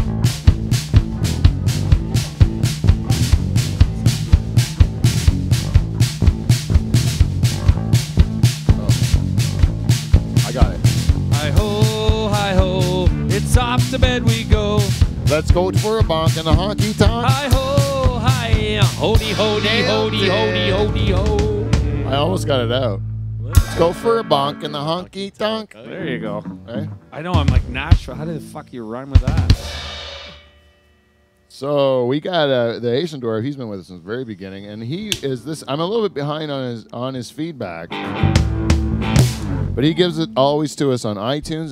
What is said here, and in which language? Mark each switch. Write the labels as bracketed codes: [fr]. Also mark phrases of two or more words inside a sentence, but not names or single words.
[en] I got it. Hi ho, it's off to bed we go. Let's go for a bonk and a honky tonk. Hi ho, hi, hody, hody, hody, hody, hody, ho. I almost got it out. Let's go for a bonk and the honky tonk. There you go. Right? I know. I'm like Nashville. How the fuck you rhyme with that? So we got the Haitian Dwarf. He's been with us since the very beginning, and he is this. I'm a little bit behind on his feedback, but he gives it always to us on iTunes.